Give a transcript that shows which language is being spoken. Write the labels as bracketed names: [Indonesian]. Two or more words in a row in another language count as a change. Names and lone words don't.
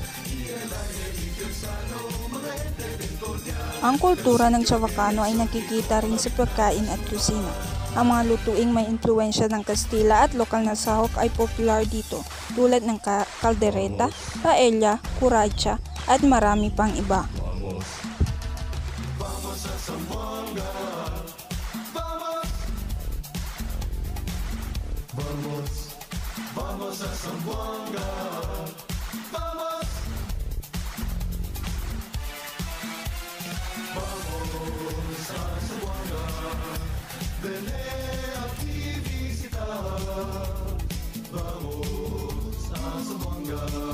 [Filipino] Ang kultura ng Chavacano ay nakikita rin sa pagkain at kusina. Ang mga lutuing may impluwensya ng Kastila at lokal na sahok ay popular dito, tulad ng caldereta, paella, curacha, at marami pang iba. [Spanish] Vamos a Zamboanga, vamos, vamos, vamos a Zamboanga, vamos, vamos a Zamboanga, ven aquí visitar, vamos a Zamboanga.